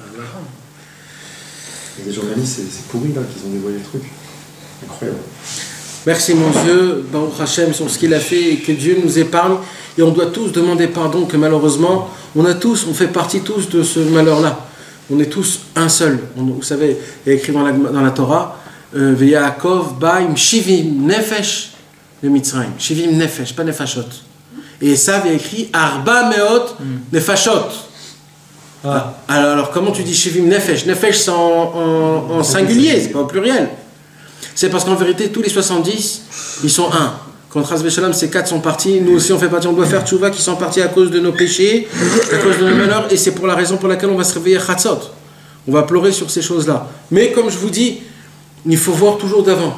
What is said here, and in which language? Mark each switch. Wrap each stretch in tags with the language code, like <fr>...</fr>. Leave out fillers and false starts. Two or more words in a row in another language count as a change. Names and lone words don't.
<fr>Il y a des journalistes, c'est pourri là, qu'ils ont dévoilé le truc. Incroyable. Merci mon Dieu,</fr> <he>ברוך השם</he> <fr>sur ce qu'il a fait et que Dieu nous épargne. Et on doit tous demander pardon que malheureusement, on fait partie tous de ce malheur-là. On est tous un seul. Vous savez, il y a écrit dans la Torah,</fr> <he>ויעקב באים שבעים נפש למצרים. שבעים נפש,</he> <fr>pas nefashot. Et ça, il y a écrit</fr> <he>ארבע מאות נפשות.</he> <fr>Alors, comment tu dis</fr> <he>שבעים נפש?</he> <fr>Nefesh, c'est en singulier, c'est pas au pluriel. C'est parce qu'en vérité, tous les 70, ils sont un. Quand</fr> <he>חס ושלום,</he> <fr>ces 4 sont partis, nous aussi on fait partie, on doit faire tchouva qui sont partis à cause de nos péchés, à cause de nos malheurs, et c'est pour la raison pour laquelle on va se réveiller Chatzot. On va pleurer sur ces choses-là. Mais comme je vous dis, il faut voir toujours d'avant.</fr>